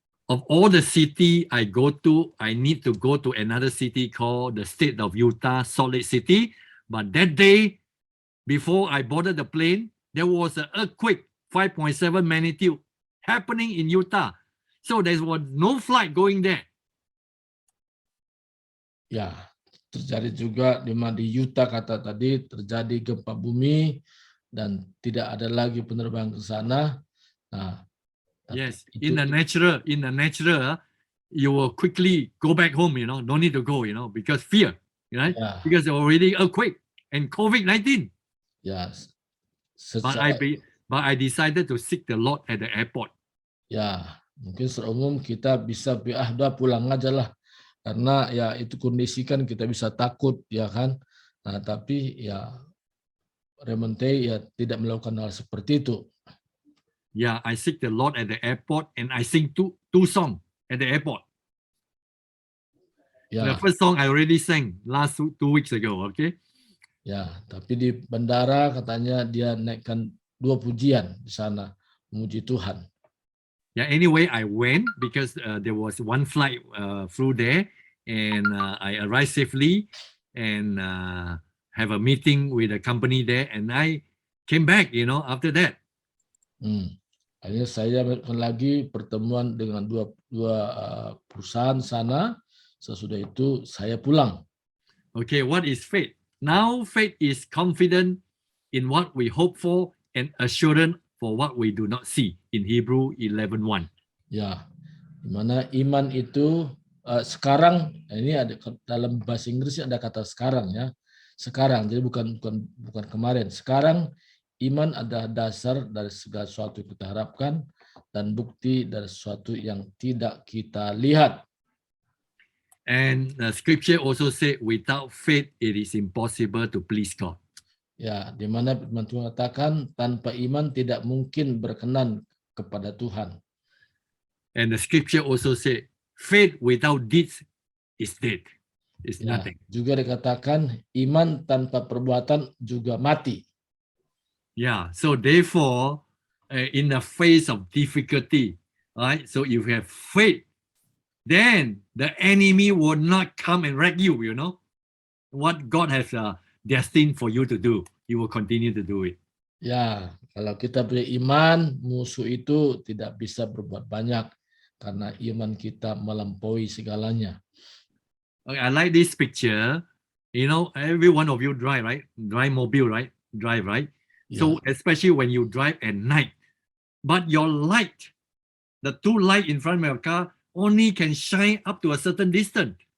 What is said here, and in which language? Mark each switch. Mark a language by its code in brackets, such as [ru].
[en] Of all the city I go to, I need to go to another city called the state of Utah, Salt Lake City. But that day, before I boarded the plane, there was an earthquake, 5.7 magnitude, happening in Utah. So there was no flight going there. [id] Ya, terjadi juga di Utah kata tadi, terjadi gempa bumi dan tidak ada lagi penerbangan ke sana. Nah, [en] yes, in the natural, you will quickly go back home, no need to go, because fear, right? Yeah. Because already earthquake and COVID-19. Yes. But I decided to seek the Lord at the airport. [id] Ya, mungkin secara umum kita bisa udah pulang aja lah. Karena ya itu kondisi kan kita bisa takut, ya kan. Nah, tapi ya Rementei ya tidak melakukan hal seperti itu. [en] Yeah, I seek the Lord at the airport and I sing two songs at the airport. Yeah. The first song I already sang last 2 weeks ago, okay? [id] Ya, tapi di bandara katanya dia naikkan 2 pujian di sana, memuji Tuhan. [en] Yeah, anyway, I went because there was one flight through there and I arrived safely and have a meeting with a company there and I came back, after that. [id] Akhirnya saya lagi pertemuan dengan dua perusahaan sana. Sesudah itu saya pulang. [en] Okay, what is faith? Now faith is confident in what we hope for and assurance for what we do not see in Hebrew 11:1. [id] Ya, dimana iman itu sekarang, ini ada dalam bahasa Inggris ada kata sekarang ya. Sekarang, jadi bukan kemarin. Sekarang iman adalah dasar dari segala sesuatu yang kita harapkan dan bukti dari sesuatu yang tidak kita lihat. [en] And the scripture also said, without faith it is impossible to please God. [id] Ya, di mana firman Tuhan katakan tanpa iman tidak mungkin berkenan kepada Tuhan. [en] And the scripture also said, faith without deeds is dead. It's nothing. [id] Juga dikatakan iman tanpa perbuatan juga mati. [en] Yeah, so therefore, in the face of difficulty, right? So if you have faith, then the enemy will not come and wreck you, What God has destined for you to do, He will continue to do it. [id] Ya, kalau kita punya iman, musuh itu tidak bisa berbuat banyak karena iman kita melampaui segalanya. [en] Okay, I like this picture. Every one of you drive, right? Drive mobile, right? Drive, right? Yeah. So especially when you drive at night, but your light, the 2 lights in front of your car only can shine up to a certain distance.